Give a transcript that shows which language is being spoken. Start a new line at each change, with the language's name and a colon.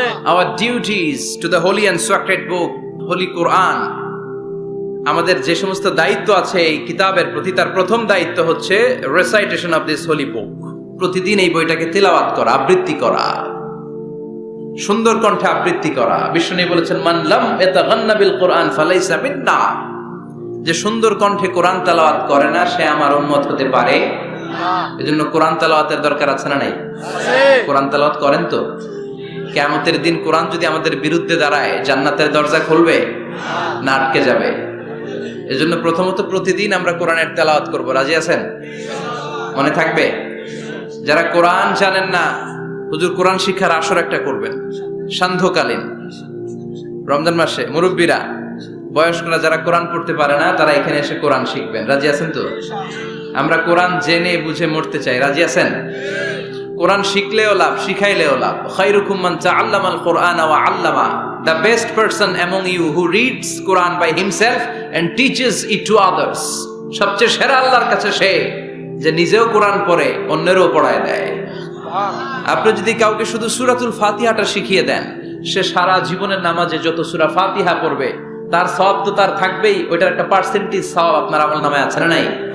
English: Our duties to the holy and sacred book, holy Quran.
Bangla: আমাদের যে সমস্ত দায়িত্ব আছে এই কিতাবের প্রতি, তার প্রথম দায়িত্ব হচ্ছে
English: recitation of this holy book.
Bangla: প্রতিদিন এই বইটাকে তেলাওয়াত করা, আবৃত্তি করা, সুন্দর কণ্ঠে আবৃত্তি করা। বিষ্ণু বলেছেন,
Arabic: মান লাম ইয়াতাগান্না বিল কোরআন ফালাইসা মিন্না।
Bangla: যে সুন্দর কণ্ঠে কোরআন তেলাওয়াত করে না, সে আমার উম্মত হতে পারে না। এজন্য কোরআন তেলাওয়াতের দরকার আছে না নাই? কোরআন তেলাওয়াত করেন তো? কিয়ামতের দিন কোরআন যদি আমাদের বিরুদ্ধে দাঁড়ায়, জান্নাতের দরজা খুলবে না আটকে যাবে? এজন্য প্রথমত প্রতিদিন আমরা কোরআনের তেলাওয়াত করব। রাজি আছেন? মনে থাকবে? যারা কোরআন জানেন না, হুজুর কোরআন শিক্ষার আসর একটা করবেন সান্ধ্যকালীন রমজান মাসে। মুরব্বীরা, বয়স্করা যারা কোরআন পড়তে পারে না, তারা এখানে এসে কোরআন শিখবেন। রাজি আছেন তো? আমরা কোরআন জেনে বুঝে মরতে চাই। রাজি আছেন? কোরআন শিখলেও লাভ, শিখাইলেও লাভ।
Arabic: খায়রুকুম মান তাআল্লামাল কোরআন ওয়া আল্লামা।
English: The best person among you who reads Quran by himself and teaches it to others.
Bangla: সবচেয়ে সেরা আল্লাহর কাছে সে যে নিজেও কোরআন পড়ে, অন্যেরও পড়ায় দেয়। আপনি যদি কাউকে শুধু সূরাতুল ফাতিহাটা শিখিয়ে দেন, সে সারা জীবনের নামাজে যত সূরা ফাতিহা পড়বে তার সওয়াব তো তার থাকবেই, ওইটার একটা পার্সেন্টেজ সওয়াব আপনার আমলনামায় আছে না নাই?